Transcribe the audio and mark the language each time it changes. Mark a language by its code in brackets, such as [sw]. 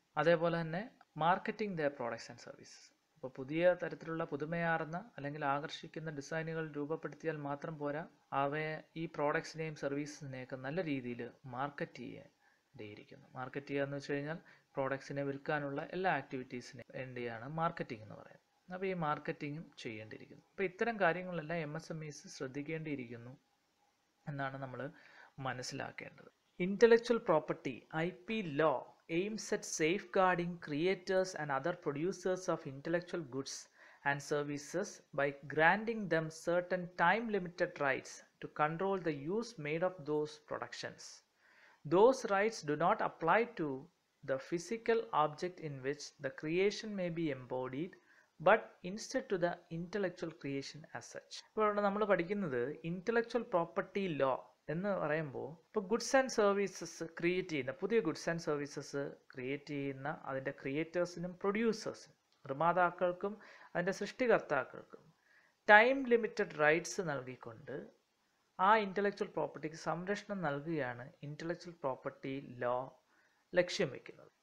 [ml] അതേപോലെ തന്നെ [en] Marketing their products and services. [ml] അപ്പോൾ പുതിയ തരത്തിലുള്ള പുതുമയാർന്ന അല്ലെങ്കിൽ ആകർഷിക്കുന്ന ഡിസൈനുകൾ രൂപപ്പെടുത്തിയാൽ മാത്രം പോരാ, അവയെ ഈ പ്രോഡക്ട്സിനെയും സർവീസസിനെയൊക്കെ നല്ല രീതിയിൽ മാർക്കറ്റ് ചെയ്യേണ്ടിയിരിക്കുന്നു. മാർക്കറ്റ് ചെയ്യുക എന്ന് വെച്ച് കഴിഞ്ഞാൽ പ്രോഡക്ട്സിനെ വിൽക്കാനുള്ള എല്ലാ ആക്ടിവിറ്റീസിനെ വേണ്ടിയാണ് മാർക്കറ്റിംഗ് എന്ന് പറയുന്നത്. അപ്പോൾ ഈ മാർക്കറ്റിങ്ങും ചെയ്യേണ്ടിയിരിക്കുന്നു. അപ്പോൾ ഇത്തരം കാര്യങ്ങളെല്ലാം MSMEs ശ്രദ്ധിക്കേണ്ടിയിരിക്കുന്നു എന്നാണ് നമ്മൾ മനസ്സിലാക്കേണ്ടത്. [en] Intellectual property (IP) law aims at safeguarding creators and other producers of intellectual goods and services by granting them certain time-limited rights to control the use made of those productions. Those rights do not apply to the physical object in which the creation may be embodied, but instead to the intellectual creation as such. [ml] ഇപ്പോൾ നമ്മൾ പഠിക്കുന്നത് intellectual property law എന്ന് പറയുമ്പോൾ, ഇപ്പോൾ goods and services create ചെയ്യുന്ന, പുതിയ goods and services create ചെയ്യുന്ന അതിൻ്റെ ക്രിയേറ്റേഴ്സിനും പ്രൊഡ്യൂസേഴ്സിനും, നിർമ്മാതാക്കൾക്കും അതിൻ്റെ സൃഷ്ടികർത്താക്കൾക്കും ടൈം ലിമിറ്റഡ് റൈറ്റ്സ് നൽകിക്കൊണ്ട് ആ ഇൻ്റലക്ച്വൽ പ്രോപ്പർട്ടിക്ക് സംരക്ഷണം നൽകുകയാണ് ഇൻ്റലക്ച്വൽ പ്രോപ്പർട്ടി ലോ ലക്ഷ്യം വയ്ക്കുന്നത്.